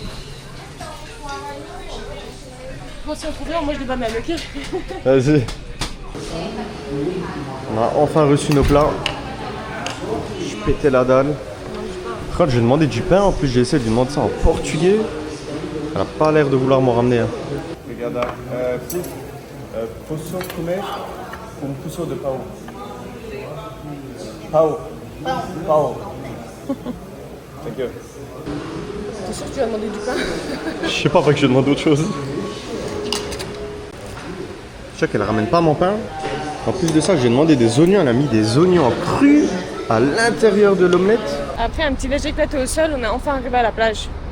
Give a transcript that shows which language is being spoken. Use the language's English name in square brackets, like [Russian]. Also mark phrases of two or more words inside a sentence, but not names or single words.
[French] Bon, si on trouve rien, on mange des bananes, ok? Vas-y. On a enfin reçu nos plats. Je pétais la dalle. Quand j'ai demandé du pain, en plus j'ai essayé de lui demander ça en portugais. Elle a pas l'air de vouloir m'en ramener. Hein. Regarde, [Portuguese] posso comer un puso de pão. Pão. Pão. [English] Thank you. [French] T'es sûr que tu vas demander du pain? Je sais pas, faut que je demande autre chose. Je sais qu'elle ramène pas mon pain. En plus de ça, j'ai demandé des oignons. Elle a mis des oignons crus à l'intérieur de l'omelette. Après un petit léger éclaté au sol, on est enfin arrivé à la plage.